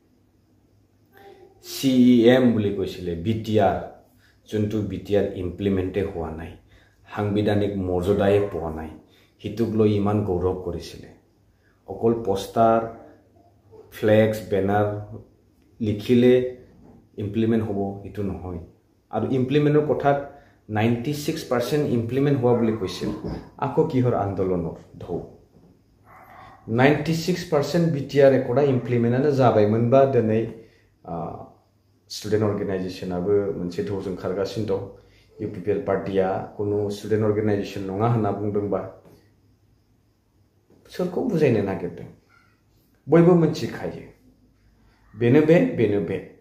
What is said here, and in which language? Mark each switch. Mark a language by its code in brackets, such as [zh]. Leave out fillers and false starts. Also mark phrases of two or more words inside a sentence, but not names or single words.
[as] CEM বুলি কৈছিলে BTR যোনটো BTR ইমপ্লিমেন্টে হোৱা নাই সাংবিধানিক মৰ্যাদাই পোৱা নাই হিতুক লৈ ইমান গৌৰৱ কৰিছিলে অকল [en] poster flex banner [as] লিখিলে ইমপ্লিমেন্ট হ'ব ইটো নহয় আৰু ইমপ্লিমেন্টৰ কথাত 96% ইমপ্লিমেন্ট হোৱা বুলি কৈছিল আকৌ কিহৰ আন্দোলনৰ ঢৌ [brx] 96% BTR एकड़ा इमप्लिमेन्टानो जाबायमोनबा दिनै [en] student organisationabo [brx] मोनसे ढौजों खारगासिनो दं UPPL पार्टीया कोनो [en] student organisation [brx] नङा होनना बुंदोंबा सोरखौ बुजायनो नागिरदों बयबो मोनथिखायो बेनो बे